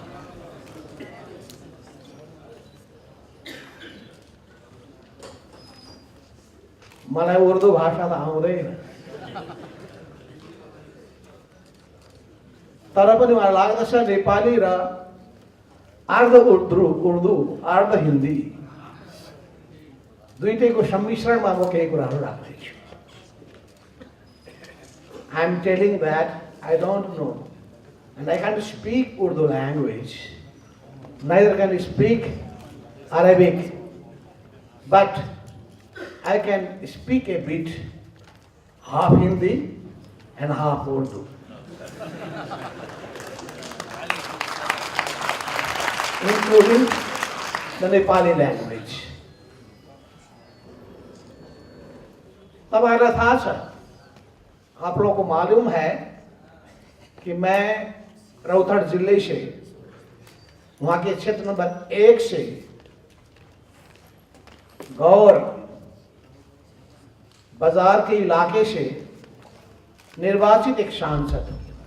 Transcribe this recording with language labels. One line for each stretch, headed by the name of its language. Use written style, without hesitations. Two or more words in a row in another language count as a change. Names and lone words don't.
Nepali: मलाई उर्दू भाषा त आउँदैन, तर पनि मलाई लाग्दछ नेपाली र अर्ध उर्दू अर्ध हिन्दी दुईटैको सम्मिश्रणमा म केही कुराहरू राख्दैछु।
English: I am telling that I don't know and I can't speak Urdu language, neither can I speak Arabic, but I can speak a bit, half Hindi and half Urdu. Including the Nepali language.
Nepali: तपाईहरुलाई थाहा छ,
Hindi: आप लोगों को मालूम है कि मैं रौथड़ जिले से, वहाँ के क्षेत्र नंबर 1 से गौर बाजार के इलाके से निर्वाचित एक सांसद हूँ।